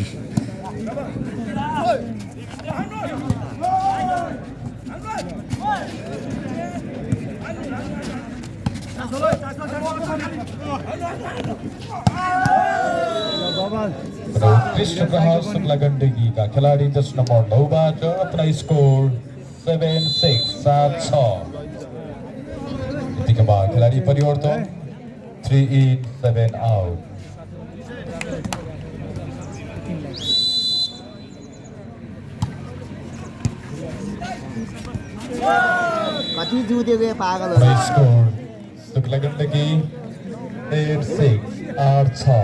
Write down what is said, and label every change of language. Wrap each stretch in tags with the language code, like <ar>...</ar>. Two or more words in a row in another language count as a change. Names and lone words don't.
<hi>उत्कृष्ट प्रहार शुक्ला गण्डकी का खिलाड़ी जर्सी नंबर 9 बाट अपना स्कोर 7-6 7-6 यतिका बाद खिलाडी परिवर्तन 3 in 7 out</hi> <ne>कति जुतेको यो पागल</ne> <hi>अपना स्कोर शुक्ला गण्डकी 8-6 8-6</hi>